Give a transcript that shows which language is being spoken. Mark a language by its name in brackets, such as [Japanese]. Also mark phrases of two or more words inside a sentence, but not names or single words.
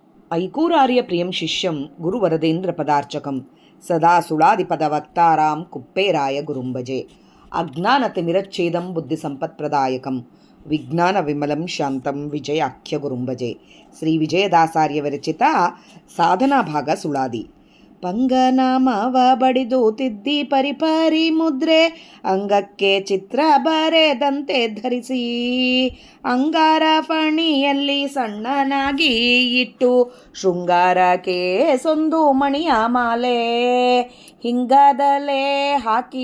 [Sanskrit] ऐकूरार्यप्रियं शिष्यं गुरुवरदेन्द्रपदार्चकं सदा सुळादिपदवक्तारां कुप्पेराय गुरुं भजे. अज्ञानतिमिरच्छेदं बुद्धिसम्पत्प्रदायकं विज्ञानविमलं शान्तं विजयाख्यगुरुं भजे. [Kannada] ಶ್ರೀ ವಿಜಯದಾಸಾರ್ಯ ವಿರಚಿತ ಸಾಧನಾ ಭಾಗ ಸುಳಾದಿ. ಪಂಗನಾಮವ ಬಡಿದು ತಿದ್ದಿ ಪರಿಪರಿ ಮುದ್ರೆ ಅಂಗಕ್ಕೆ ಚಿತ್ರ ಬರೆದಂತೆ ಧರಿಸಿ ಅಂಗಾರ ಫಣಿಯಲ್ಲಿ ಸಣ್ಣನಾಗಿ ಇಟ್ಟು ಶೃಂಗಾರಕ್ಕೆ ಸೊಂದು ಮಣಿಯ ಮಾಲೆ ಹಿಂಗದಲೇ ಹಾಕಿ